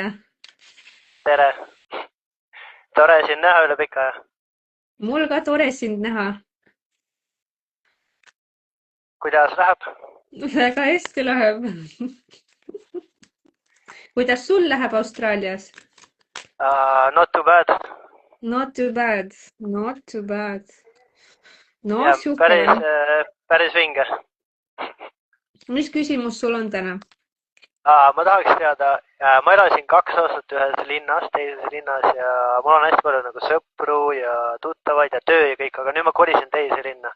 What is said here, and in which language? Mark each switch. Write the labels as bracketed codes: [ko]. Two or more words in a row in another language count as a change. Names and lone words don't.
[et] Tere. Tore sind näha üle pika aja. Mul ka tore sind näha. Kuidas läheb? Väga hästi läheb. kuidas sul läheb Austraalias? [en] Not too bad. Not too bad, not too bad. no [et] Ja sihuke on. päris vinge. mis küsimus sul on täna? Ma tahaks teada, ma elasin 2 aastat ühes linnas, teises linnas ja mul on hästi palju nagu sõpru ja tuttavaid ja töö ja kõik, aga nüüd ma kolisin teise linna.